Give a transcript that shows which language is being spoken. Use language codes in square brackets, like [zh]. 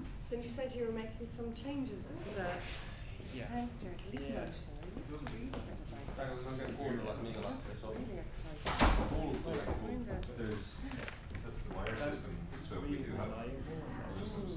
[en] So you said you were making some changes to the counter Yeah. [fi] Täällä on oikein kuunnella, että minkälaista se on. [en] Really exciting. That's the wire system, so we do have systems.